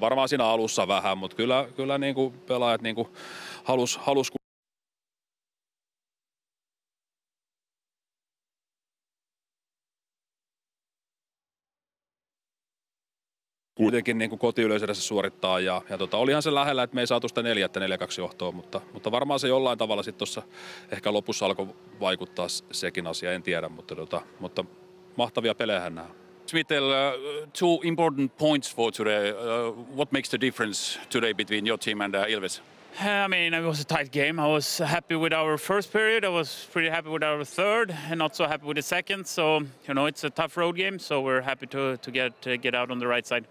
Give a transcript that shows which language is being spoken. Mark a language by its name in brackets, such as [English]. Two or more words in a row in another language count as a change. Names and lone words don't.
[Finnish] Varmaan siinä alussa vähän, mutta kyllä niin kuin pelaajat niin kuin halus kuitenkin niin kuin kotiyleisössä suorittaa ja olihan se lähellä, että me ei saatu sitä 4-4-2 johtoa, mutta varmaan se jollain tavalla sitten tuossa ehkä lopussa alkoi vaikuttaa sekin asia, en tiedä, mutta mahtavia pelejähän nämä. [English] Smithel, 2 important points for today. What makes the difference today between your team and Ilves? I mean, it was a tight game. I was happy with our first period. I was pretty happy with our third, and not so happy with the second. So, it's a tough road game. So we're happy to get out on the right side.